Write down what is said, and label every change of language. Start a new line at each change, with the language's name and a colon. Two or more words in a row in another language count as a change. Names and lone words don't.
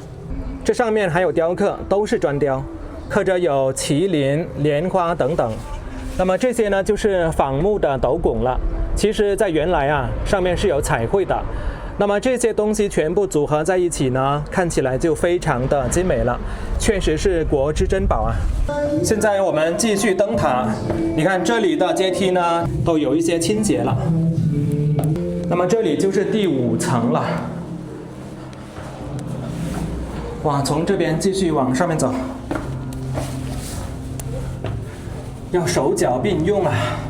Chinese: 這上面還有雕刻，都是磚雕，刻着有麒麟、蓮花等等。那麼這些呢就是仿木的斗拱了。其實在原來啊上面是有彩繪的。那麼這些東西全部組合在一起呢，看起來就非常的精美了，確實是國之珍寶啊。現在我們繼續登塔，你看這裡的階梯呢都有一些傾斜了。那麼這裡就是第5層了。哇，從這邊繼續往上面走，要手腳並用啊！